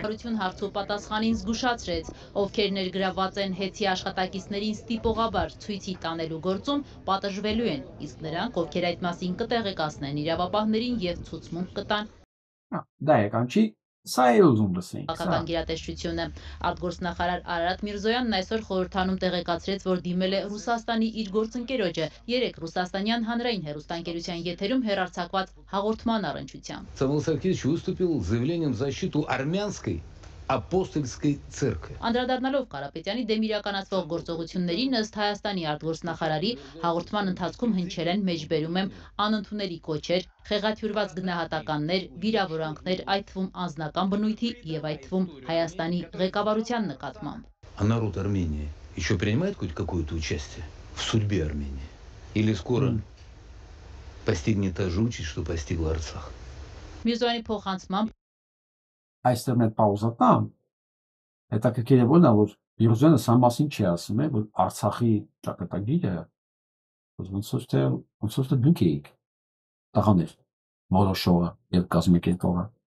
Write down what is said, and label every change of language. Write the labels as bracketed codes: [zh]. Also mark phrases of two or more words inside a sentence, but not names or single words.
[hy] Կառավարություն հարցու պատասխանին զգուշացրեց, ովքեր ներգրավված են հետի աշխատակիցներին ստիպողաբար ցույցի տանելու գործում, պատժվելու են, իսկ նրանք, ովքեր այդ մասին կտեղեկացնեն իրավապահներին եւ ցուցմունք կտան։ Դա եկան չի։ Սա է ուզում լսենք։ Քաղաքական գերատեսչությունը արտգործնախարար Արարատ Միրզոյանն այսօր խորհրդանում տեղեկացրեց, որ դիմել է Ռուսաստանի իր գործընկերոջը 3 ռուսաստանյան հանրային հեռուստաընկերության եթերում հեռարձակված հաղորդման առնչությամբ։ [ru] Самвел Саркисович выступил с заявлением в защиту армянской апостольской церкви. [hy] Անդրադառնալով Կարապետյանի դեմ իրականացվող գործողություններին ըստ Հայաստանի արտգործնախարարի հաղորդման ընթացքում հնչել են մեջբերում եմ անընդունելի կոչեր, խեղաթյուրված գնահատականներ, վիրավորանքներ, այդ թվում անձնական բնույթի եւ այդ թվում Հայաստանի ղեկավարության նկատմամբ. [ru] А народ Армении еще принимает хоть какое-то участие в судьбе Армении? Или скоро постигнет та же участь, что постигла Арцах? [hy] Միրզոյանի փոխանցմամբ Այստեղ մեր պաուզա տամ, հետաքրքիր է որն է, որ Միրզոյանը սա մասին չի ասում, որ Արցախի ճակատագիրը ոնց որ դուք էիք տղաներ, որոշողը եւ կազմակերպողը։